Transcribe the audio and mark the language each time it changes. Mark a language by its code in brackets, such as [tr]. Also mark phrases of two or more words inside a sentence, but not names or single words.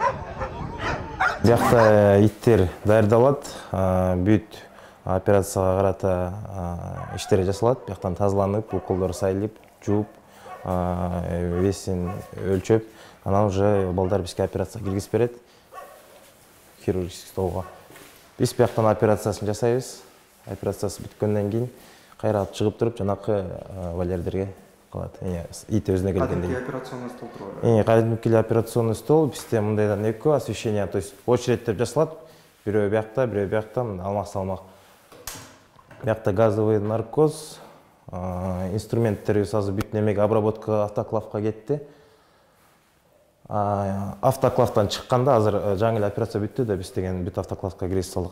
[ky] Жакта иттер даярдалат, бүт операцияга карата иштер жасалат, бияктан тазаланып, уколдор сайылып, жууп, весин өлчөп, анан уже балдар бизге операция киргизип берет, [ru] хирургический столго. [ky] Биз бияктан операциясын жасайбыз. Операциясы бүткөндөн кийин кайра чыгып туруп жанакы валердерге калат. Ит өзүнө келгенде. Кадимки [ru] операционный стол [ky] турбайбы? Кадимки [ru] операционный стол, [ky] бизде мындайдан экөө освещение, [ru] то есть очередь [ky] жасалат. Бирөө биякта, бирөө бияктан алмак-салмак. Биякта [ru] газовый наркоз, [ky] инструменттерибиз азыр бүт немеге обработка автоклавка кетти. Автоклавтан чыкканда азыр жаңы эле операция бүттү да, биз деген бүт автоклавка киргизип салдык.